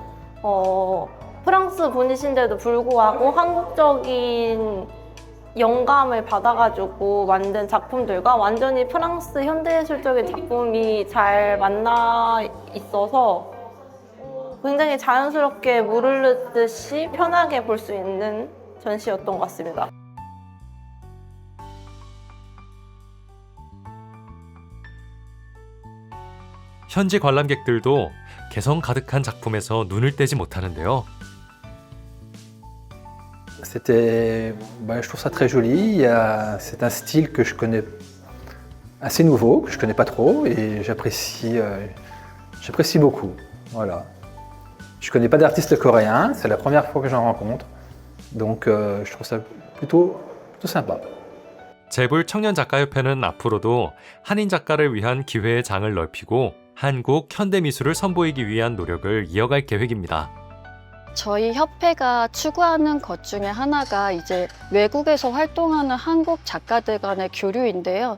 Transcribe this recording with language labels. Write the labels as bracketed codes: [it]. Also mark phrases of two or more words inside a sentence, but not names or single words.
[ko] 프랑스 분이신데도 불구하고 한국적인 영감을 받아가지고 만든 작품들과 완전히 프랑스 현대예술적인 작품이 잘 만나 있어서 굉장히 자연스럽게 물을 넣듯이 편하게 볼 수 있는 전시였던 것 같습니다. 현지 관람객들도 개성 가득한 작품에서 눈을 떼지 못하는데요. [fr] C'était, je trouve ça très joli. C'est un style que je connais assez nouveau, que je connais pas trop, et j'apprécie beaucoup. Voilà. Je connais pas d'artiste coréen, c'est la première fois que j'en rencontre, donc je trouve ça plutôt sympa. [ko] 제불 청년작가협회는 앞으로도 한인 작가를 위한 기회의 장을 넓히고 한국 현대미술을 선보이기 위한 노력을 이어갈 계획입니다. 저희 협회가 추구하는 것 중에 하나가 이제 외국에서 활동하는 한국 작가들 간의 교류인데요.